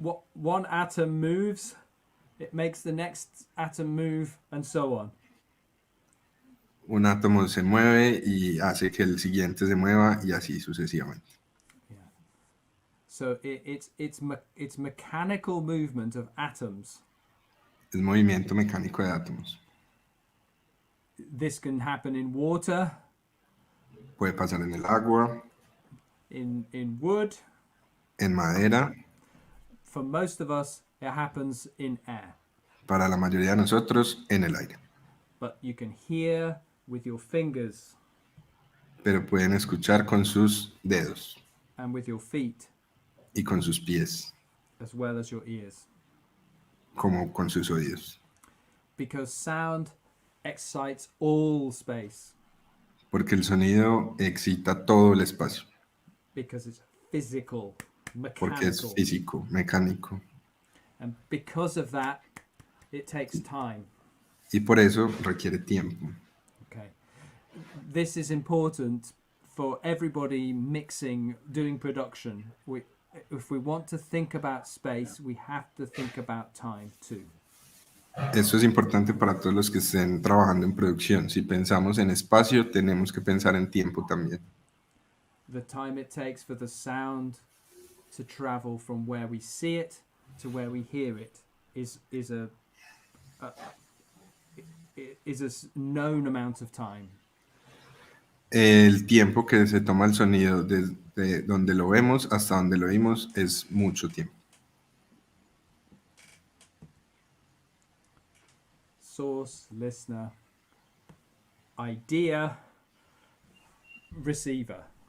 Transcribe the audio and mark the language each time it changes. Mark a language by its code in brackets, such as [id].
[en] what one atom moves, it makes the next atom move, and so on. [es] Un átomo se mueve y hace que el siguiente se mueva y así sucesivamente. [en] So it's mechanical movement of atoms. [es] Es movimiento mecánico de átomos. [en] This can happen in water, [es] Puede pasar en el agua, [en] in wood. [es] en madera. [en] For most of us, it happens in air. [es] Para la mayoría de nosotros, en el aire. [en] But you can hear with your fingers [es] Pero pueden escuchar con sus dedos [en] and with your feet, [es] y con sus pies, [en] as well as your ears. [es] como con sus oídos. [en] Because sound excites all space. [es] Porque el sonido excita todo el espacio. [en] Because it's physical, [es] Porque es [en] mechanical. [es] físico, mecánico. [en] And because of that, it takes time. [es] Y por eso requiere tiempo. Okay. [en] This is important for everybody mixing, doing production. If we want to think about space, we have to think about time too. [es] Esto es importante para todos los que estén trabajando en producción. Si pensamos en espacio, tenemos que pensar en tiempo también. [en] The time it takes for the sound to travel from where we see it to where we hear it is a known amount of time. [es] El tiempo que se toma el sonido desde donde lo vemos hasta donde lo oímos es mucho tiempo. [en] Source, listener, idea, receiver.